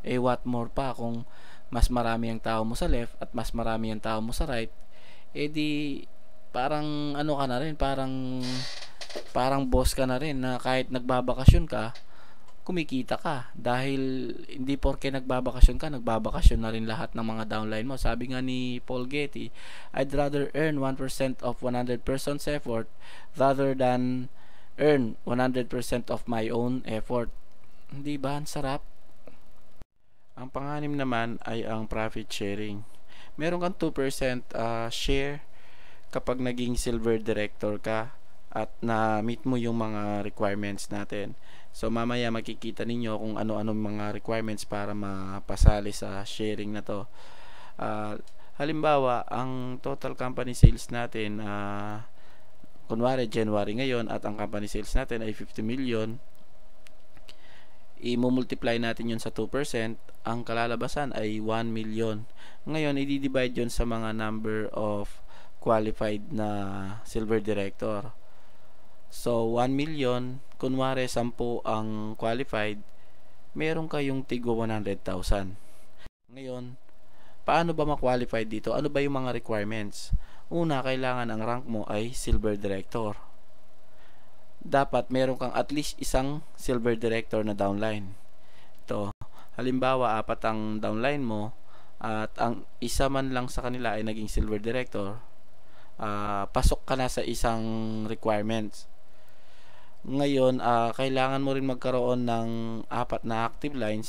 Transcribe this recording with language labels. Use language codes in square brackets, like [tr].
[en] What more [tl] pa kung mas marami ang tao mo sa left at mas marami ang tao mo sa right, di parang ano ka na rin, parang boss ka na rin na kahit nagbabakasyon ka, kumikita ka. Dahil hindi porke nagbabakasyon ka, nagbabakasyon na rin lahat ng mga downline mo. Sabi nga ni Paul Getty, [en] I'd rather earn 1% of 100 person's effort rather than earn 100% of my own effort. [tl] Hindi ba? Ang sarap. Ang panganim naman ay ang profit sharing. Meron kang 2% share kapag naging silver director ka at na-meet mo yung mga requirements natin. So mamaya makikita ninyo kung ano-ano mga requirements para mapasali sa sharing na to. Halimbawa, ang total company sales natin, kunwari January ngayon at ang company sales natin ay 50 million, i-multiply natin yun sa 2%, ang kalalabasan ay 1 million. Ngayon, i-divide yun sa mga number of qualified na silver director. So, 1 million, kunwari 10 ang qualified, meron kayong tigo 100,000. Ngayon, paano ba ma-qualify dito? Ano ba yung mga requirements? Una, kailangan ang rank mo ay silver director. Dapat meron kang at least isang silver director na downline. Ito, halimbawa, 4 ang downline mo at ang isa man lang sa kanila ay naging silver director, pasok ka na sa isang requirements. Ngayon, kailangan mo rin magkaroon ng 4 na active lines.